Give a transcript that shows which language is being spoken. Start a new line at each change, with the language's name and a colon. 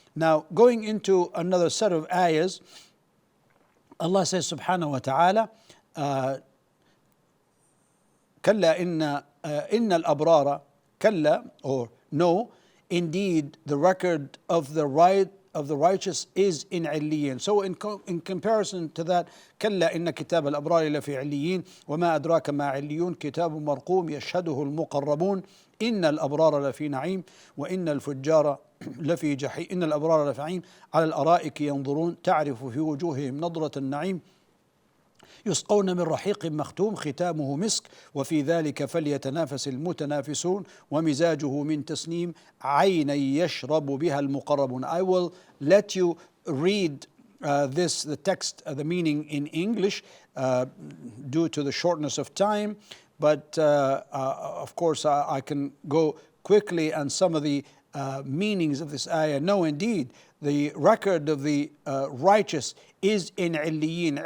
English: Now going into another set of ayahs, Allah says subhanahu wa ta'ala,
Arabic: كلا إن الأبرار كلا,
English: or no, indeed the record of the of the righteous is in عليين.
Arabic: So in comparison to that, كلا إن كتاب الأبرار لفي عليين وما أدراك ما عليون كتاب مرقوم يشهده المقربون إن الأبرار لفي نعيم وإن الفجار لفي جحيم إن الأبرار لفي نعيم على الأرائك ينظرون تعرف في وجوههم نضرة النعيم يسقون من رحيق مختوم ختامه مسك وفي ذلك فليتنافس المتنافسون ومزاجه من تسنيم عينا يشرب بها المقربون.
English: I will let you read the text, the meaning in English due to the shortness of time, but of course I can go quickly and some of the meanings of this ayah. No, indeed, the record of the righteous is in عليين.